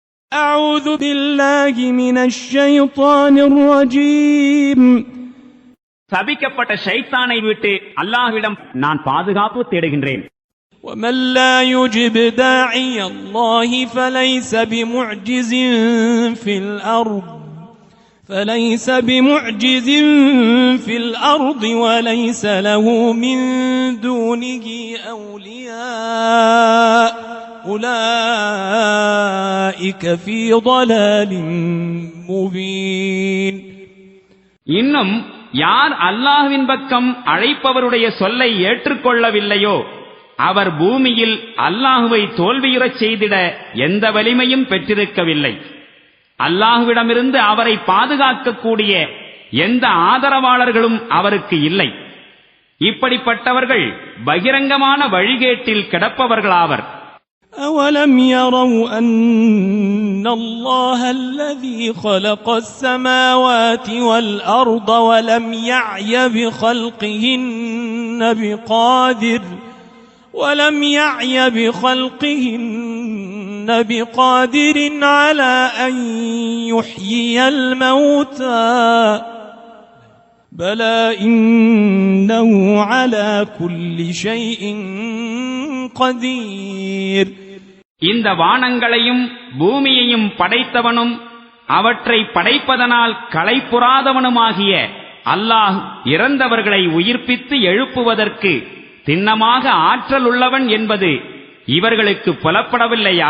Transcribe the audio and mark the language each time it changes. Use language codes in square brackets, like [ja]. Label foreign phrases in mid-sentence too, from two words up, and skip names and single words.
[ar] أعوذ بالله من الشيطان الرجيم. [ta] சபிக்கப்பட்ட ஷைத்தானை விட்டு அல்லாஹ்விடம் நான் பாதுகாப்பு தேடுகின்றேன். [ar] ومن لا يجب داعي الله فليس بمعجز في الأرض وليس له من دونه أولياء أولئك في ضلال مبين. [ta] இன்னும் யார் அல்லாஹ்வின் பக்கம் அழைப்பவருடைய சொல்லை ஏற்றுக்கொள்ளவில்லையோ அவர் பூமியில் அல்லாஹுவை தோல்வியுறச் செய்திட எந்த வலிமையும் பெற்றிருக்கவில்லை. அல்லாஹ்விடமிருந்து அவரை பாதுகாக்கக்கூடிய எந்த ஆதரவாளர்களும் அவருக்கு இல்லை. இப்படிப்பட்டவர்கள் பகிரங்கமான வழிகேட்டில் கிடப்பவர்களாவர். [ar] أَوَلَمْ يَرَوْا أَنَّ اللَّهَ الَّذِي خَلَقَ السَّمَاوَاتِ وَالْأَرْضَ وَلَمْ يَعْيَ بِخَلْقِهِنَّ بِقَادِرٍ عَلَى أَن يُحْيِيَ الْمَوْتَى بَلَى إِنَّهُ عَلَى كُلِّ شَيْءٍ قَدِيرٌ. [ta] இந்த வானங்களையும் பூமியையும் படைத்தவனும் அவற்றை படைப்பதனால் களைப்புறாதவனுமாகிய அல்லாஹ் இறந்தவர்களை உயிர்ப்பித்து எழுப்புவதற்கு திண்ணமாக ஆற்றல் உள்ளவன் என்பது இவர்களுக்கு புலப்படவில்லையா?